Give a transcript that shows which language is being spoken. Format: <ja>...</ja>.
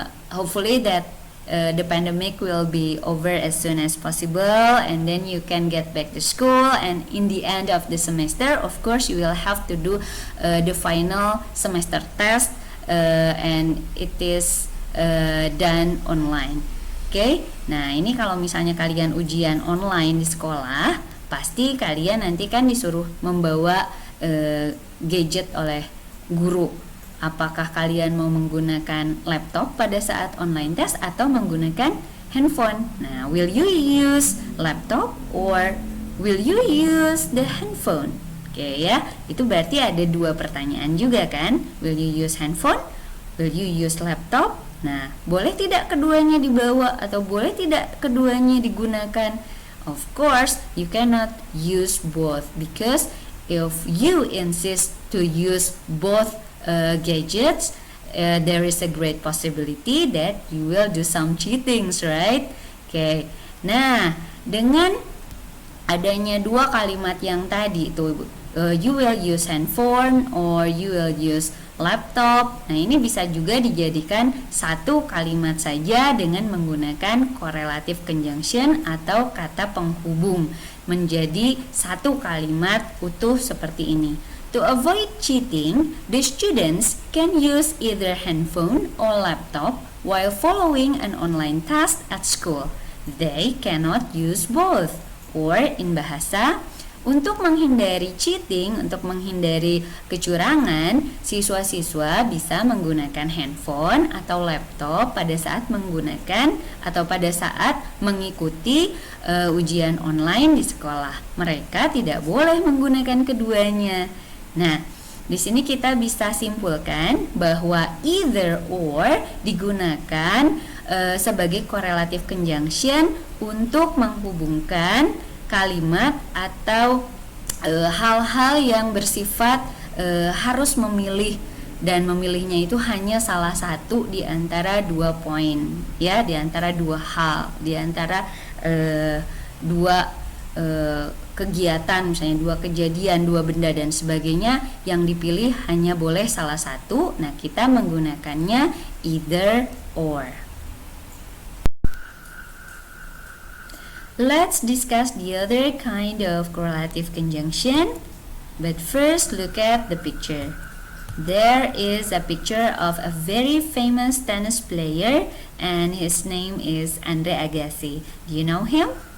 <en>Hopefully that the pandemic will be over as soon as possible, and then you can get back to school, and in the end of the semester, of course, you will have to do the final semester test, and it is done online. Okay?</en> <id>Nah, ini kalau misalnya kalian ujian online di sekolah, pasti kalian nanti kan disuruh membawa gadget oleh guru. Apakah kalian mau menggunakan laptop pada saat online test atau menggunakan handphone?</id> <en>Nah, will you use laptop or will you use the handphone?</en> <id>Oke ya, itu berarti ada 2 pertanyaan juga kan?</id> <en>Will you use handphone? Will you use laptop? Nah,</en> <id>boleh tidak keduanya dibawa atau boleh tidak keduanya digunakan?</id> <en>Of course, you cannot use both, because if you insist to use both gadgets, there is a great possibility that you will do some cheatings, right? Okay.</en> <id>Nah, dengan adanya 2 kalimat yang tadi itu</id> <en>You will use handphone or you will use laptop.</en> <id>Nah, ini bisa juga dijadikan satu kalimat saja dengan menggunakan correlative conjunction atau kata penghubung menjadi satu kalimat utuh seperti ini.</id> <en>To avoid cheating, the students can use either handphone or laptop while following an online task at school. They cannot use both. Or in bahasa,</en> <id>untuk menghindari cheating, untuk menghindari kecurangan, siswa-siswa bisa menggunakan handphone atau laptop pada saat menggunakan atau pada saat mengikuti ujian online di sekolah. Mereka tidak boleh menggunakan keduanya. Nah, di sini kita bisa simpulkan bahwa either or digunakan sebagai correlative conjunction untuk menghubungkan kalimat atau hal-hal yang bersifat harus memilih, dan memilihnya itu hanya salah satu di antara dua poin, ya, di antara dua hal, di antara dua kegiatan, misalnya dua kejadian, dua benda dan sebagainya, yang dipilih hanya boleh salah satu. Nah, kita menggunakannya either or.</id> <en>Let's discuss the other kind of correlative conjunction, but first look at the picture. There is a picture of a very famous tennis player and his name is Andre Agassi. Do you know him?</en>